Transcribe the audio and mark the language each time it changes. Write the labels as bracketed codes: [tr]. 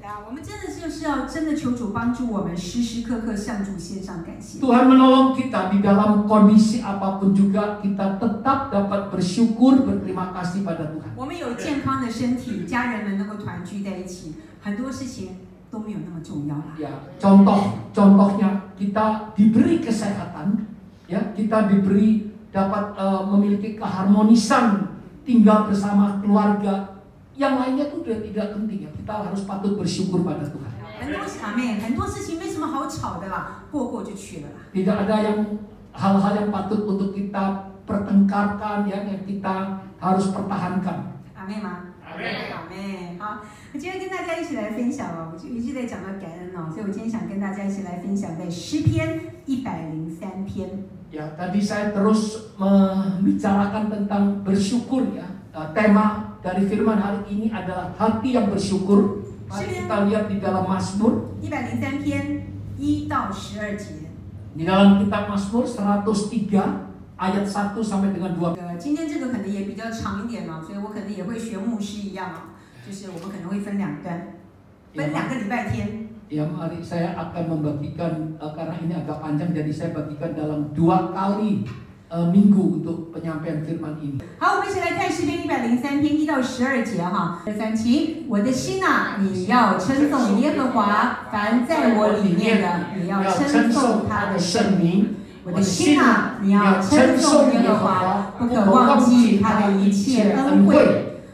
[zh] 我们真的就是要真的求主帮助我们，时时刻刻向主献上感谢。 [id] Tuhan menolong kita di dalam kondisi apapun juga kita tetap dapat bersyukur, berterima kasih pada Tuhan. [zh] 我们有健康的身体，家人们能够团聚在一起，很多事情都没有那么重要啦。 [id] Ya, contohnya kita diberi kesehatan, ya, kita dapat memiliki keharmonisan tinggal bersama keluarga. Yang lainnya itu tidak penting ya. Kita harus patut bersyukur pada Tuhan. [zh] 很多事情没什么好吵的啦，过就去了啦。 [id] Tidak ada hal-hal yang patut untuk kita pertengkarkan ya, yang kita harus pertahankan. [zh] 阿妹吗？阿妹，好，我今天跟大家一起来分享我就一直在讲到感恩所以我今天想跟大家一起来分享在诗篇103篇。 [id] Ya, tadi saya terus membicarakan tentang bersyukur ya. Tema dari firman hari ini adalah hati yang bersyukur. Mari kita lihat di dalam Mazmur [zh] 103篇1到12节。 [id] Di dalam kitab Mazmur 103 ayat 1 sampai dengan 2. [zh] 今天这个可能也比较长一点嘛，所以我可能也会学牧师一样，就是我们可能会分2段，分2个礼拜天。 [id] Ya, mari saya akan membagikan karena ini agak panjang, jadi saya bagikan dalam 2 kali minggu untuk penyampaian firman ini. [zh] 好，我们一起来看诗篇103篇1到12节哈。 3起，我的心啊，你要称颂耶和华，凡在我里面的，也要称颂他的圣名。我的心啊，你要称颂耶和华，不可忘记他的一切恩惠。